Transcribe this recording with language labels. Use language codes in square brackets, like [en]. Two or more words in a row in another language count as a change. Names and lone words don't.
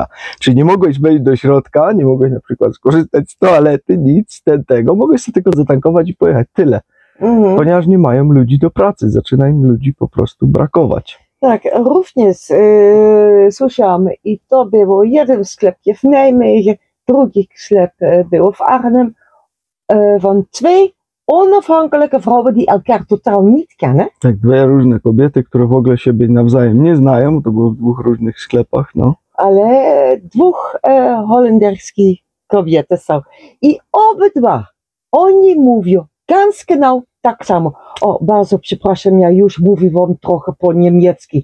[pl] Czyli nie mogłeś wejść do środka, nie mogłeś na przykład skorzystać z toalety, nic tego, mogłeś sobie tylko zatankować i pojechać, tyle. Ponieważ nie mają ludzi do pracy, zaczyna im ludzi po prostu brakować. Tak, również słyszałam i to było jeden sklep w Nijmegen, drugi sklep był w Arnhem, [nl] van twee onafhankelijke vrouwen die elkaar totaal niet kennen. [pl] Tak, dwie różne kobiety, które w ogóle siebie nawzajem nie znają, to było w dwóch różnych sklepach, no. Ale dwóch holenderskich kobiety są i obydwa, oni mówią [de] ganz genau [pl] tak samo. O, bardzo przepraszam, ja już mówię wam trochę po niemiecki.